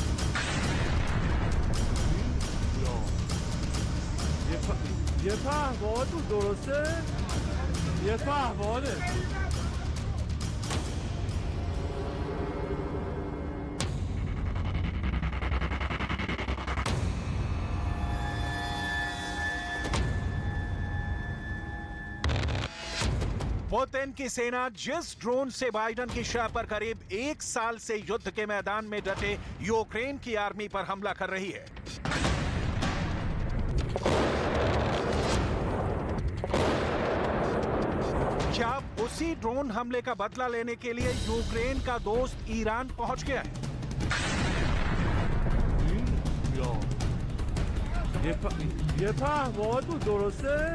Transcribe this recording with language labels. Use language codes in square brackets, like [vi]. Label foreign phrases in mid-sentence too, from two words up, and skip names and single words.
[fa] یه پهباد بود درسته؟ یه پهباده. [hi] पुतिन की सेना जिस ड्रोन से बाइडेन की शह पर करीब 1 साल से युद्ध के मैदान में डटे यूक्रेन की आर्मी पर हमला कर रही है। क्या उसी ड्रोन हमले का बदला लेने के लिए यूक्रेन का दोस्त ईरान पहुंच गया है? [fa] یه پهباد بود درسته؟